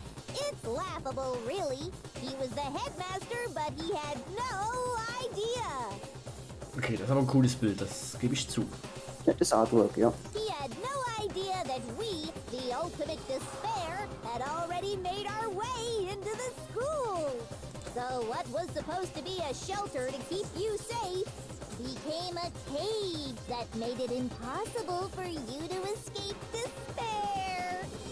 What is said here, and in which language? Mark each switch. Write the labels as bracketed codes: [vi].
[en] It's laughable, really. He was the headmaster, but he had no idea. [de] Okay, das ist aber ein cooles Bild, das gebe ich zu. Das Artwork, ja. [en] He had no idea that we, the ultimate despair, had already made our way into the school. So what was supposed to be a shelter to keep you safe became a cage that made it impossible for you to escape despair.